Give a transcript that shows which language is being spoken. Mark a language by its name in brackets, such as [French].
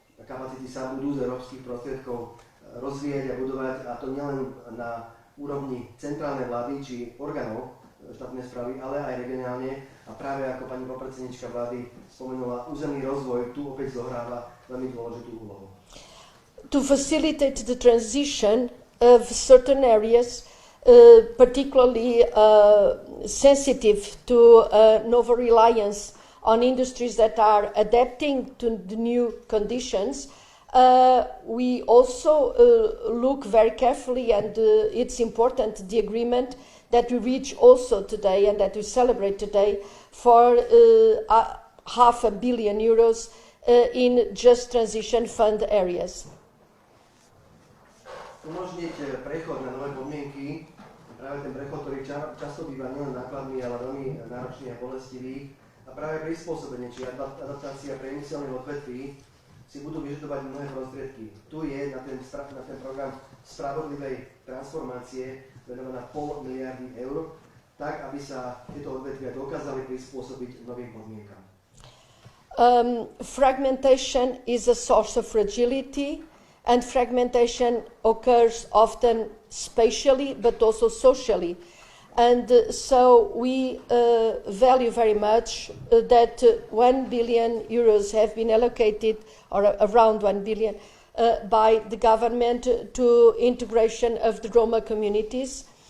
[Slovak] Kapacity sa budú z európskych prostriedkov rozvíjať a budovať, a to nielen na úrovni centrálnej vlády či orgánov štátnej správy, ale aj regionálne. A práve ako pani podpredsedníčka vlády spomenula, územný rozvoj tu opäť zohráva veľmi dôležitú úlohu. [English] To facilitate the transition of certain areas, particularly sensitive to novel reliance on industries that are adapting to the new conditions, we also look very carefully, and it's important, the agreement that we reach also today and that we celebrate today for €500 million in just transition fund areas. [Slovak] Umožniť prechod na nové podmienky, práve ten prechod, ktorý často býva nielen nákladný, ale veľmi náročný a bolestivý, A práve prispôsobenie, či adaptácia priemyselných odvetví si budú vyžadovať mnohé prostriedky. Tu je na ten program spravodlivej transformácie venovaná 0,5 miliardy eur, tak, aby sa tieto odvetvia dokázali prispôsobiť novým podmienkam. [English] Fragmentation is a source of fragility, and fragmentation occurs often spatially but also socially. And so we value very much that 1 billion euros have been allocated, or around 1 billion, by the government to integration of the Roma communities.